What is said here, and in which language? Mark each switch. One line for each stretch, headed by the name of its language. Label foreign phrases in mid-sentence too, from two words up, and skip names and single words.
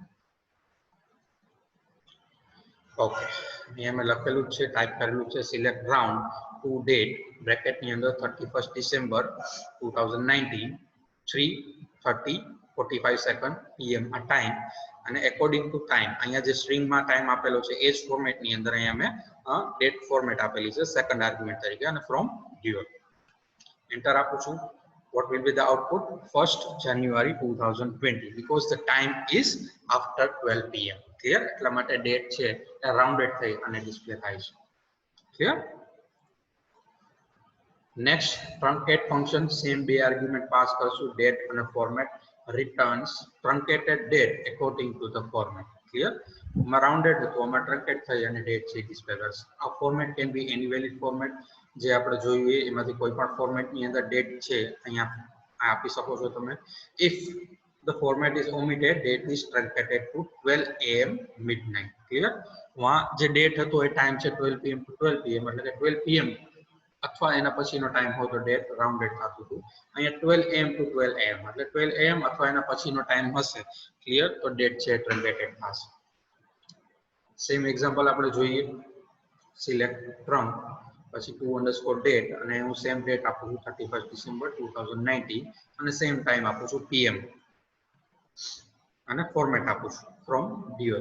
Gujarati: ઓકે, અહીંયા મેં લખેલું છે, ટાઈપ કરેલું છે
English: select round to date
Gujarati: બ્રેકેટ ની અંદર 31st ડિસેમ્બર 2019 3:30:45 સેકન્ડ PM આ ટાઈમ, અને
English: according to time
Gujarati: અહીંયા જે સ્ટ્રિંગમાં ટાઈમ આપેલો છે એ જ ફોર્મેટ ની અંદર અહીંયા મેં
English: date format
Gujarati: આપેલી છે
English: second argument
Gujarati: તરીકે, અને
English: from dual.
Gujarati: એન્ટર આપું છું.
English: what will be the output? 1st January 2020, because the time is after 12 pm. Clear?
Gujarati: એટલા માટે ડેટ છે એ રાઉન્ડેડ થઈ અને ડિસ્પ્લે થાય છે. ક્લિયર?
English: next truncate function,
Gujarati: સેમ બે
English: argument pass
Gujarati: કરશું, ડેટ અને ફોર્મેટ.
English: returns truncated date according to the format. Clear?
Gujarati: રાઉન્ડેડ હતું, આમાં ટ્રંકેટ થઈ અને ડેટ છે ડિસ્પ્લે કરશે. આ
English: format can be any valid format,
Gujarati: જે આપણે જોયું એમાંથી કોઈ પણ ફોર્મેટની અંદર ડેટ છે અહીંયા આપી શકો છો તમે.
English: ઇફ the format is omitted, date is truncated to 12 am midnight. Clear?
Gujarati: વहाँ જે ડેટ હતો એ ટાઈમ છે
English: 12 pm to 12 pm,
Gujarati: એટલે કે 12 pm અથવા એના પછીનો ટાઈમ હોય તો ડેટ રાઉન્ડેડ થતું હતું. અહીંયા
English: 12 am to 12 am,
Gujarati: એટલે 12 am અથવા એના પછીનો ટાઈમ હશે. ક્લિયર? તો ડેટ છે ટ્રંકેટેડ થશે.
English: same example
Gujarati: આપણે જોઈએ.
English: select trunc,
Gujarati: પછી
English: to underscore date,
Gujarati: અને હું
English: same date
Gujarati: આપું છું 31 ડિસેમ્બર 2019, અને
English: same time
Gujarati: આપું છું PM, અને ફોર્મેટ આપું છું
English: from dual.